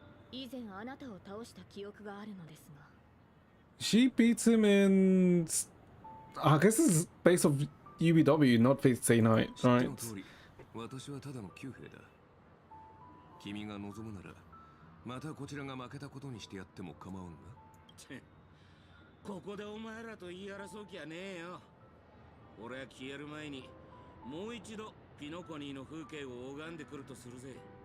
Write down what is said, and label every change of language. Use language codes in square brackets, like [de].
[ja] 以前あなたを倒した記憶があるのですが。 [en] She beats him in. I guess this is based off UBW, not Fate Stay Night, right? [ja] 私はただの旧兵だ。君が望むなら、またこちらが負けたことにしてやっても構わんが。ここでお前らと言い争う気はねえよ。俺は消える前にもう一度ピノコニーの風景を拝んでくるとするぜ。